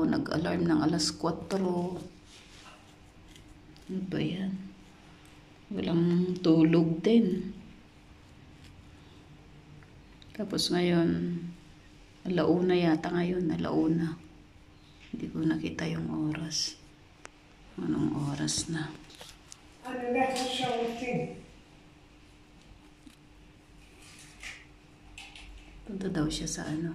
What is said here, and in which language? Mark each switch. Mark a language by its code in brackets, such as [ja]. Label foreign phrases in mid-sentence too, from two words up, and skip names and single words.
[tl] Nag-alarm ng alas 4. Ano ba yan? Walang tulog din. Tapos ngayon, alauna yata ngayon, alauna. Hindi ko nakita yung oras. Anong oras na? [he] אני הולך לשירותים. [tl] Punta daw siya sa ano?